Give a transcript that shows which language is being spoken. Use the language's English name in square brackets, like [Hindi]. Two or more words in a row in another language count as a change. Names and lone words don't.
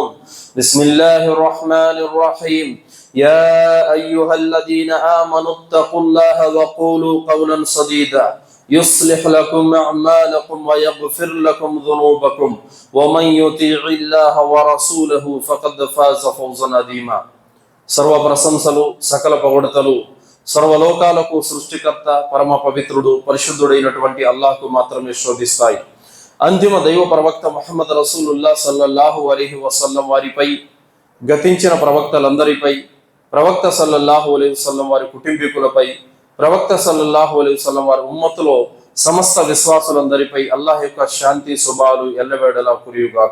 [Arabic] بسم الله الرحمن الرحيم. يا أيها الذين آمنوا اتقوا الله وقولوا قولا سديدا يصلح لكم أعمالكم ويغفر لكم ذنوبكم ومن يطيع الله ورسوله فقد فاز فوزا عظيما. [Telugu] సర్వ ప్రశంసలు సకల పొగడతలు సర్వలోకాలకు సృష్టికర్త పరమ పవిత్రుడు పరిశుద్ధుడైనటువంటి అల్లాహ్కు మాత్రమే శోభిస్తాయి. అంతిమ దైవ ప్రవక్త ముహమ్మద్ రసూలుల్లాహ్ [Arabic] صلى الله عليه وسلم [Telugu] వారిపై, గతించిన ప్రవక్తలందరిపై, ప్రవక్త [Arabic] صلى الله عليه وسلم [Telugu] వారి కుటుంబీకులపై, ప్రవక్త [Arabic] صلى الله عليه وسلم [Telugu] వారి ఉమ్మతులో సమస్త విశ్వాసులందరిపై అల్లాహ్ యొక్క శాంతి శుభాలు ఎల్లవేళలా కురియుగాక.